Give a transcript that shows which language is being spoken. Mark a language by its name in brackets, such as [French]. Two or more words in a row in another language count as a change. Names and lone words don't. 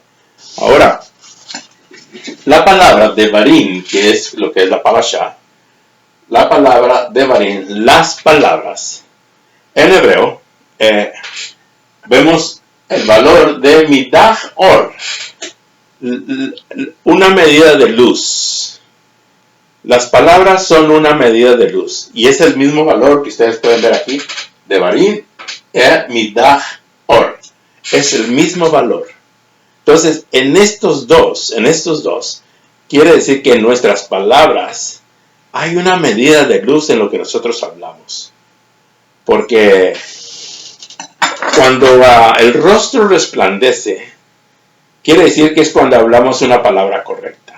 [Spanish] Ahora, la palabra Devarim, que es lo que es la parashá, la palabra Devarim, las palabras, en hebreo, vemos el valor de [Hebrew] מידה אור, [Spanish] una medida de luz. Las palabras son una medida de luz. Y es el mismo valor que ustedes pueden ver aquí. [Hebrew] דברים מידה אור. [Spanish] Es el mismo valor. Entonces, en estos dos, quiere decir que en nuestras palabras hay una medida de luz en lo que nosotros hablamos. Porque cuando el rostro resplandece, quiere decir que es cuando hablamos una palabra correcta.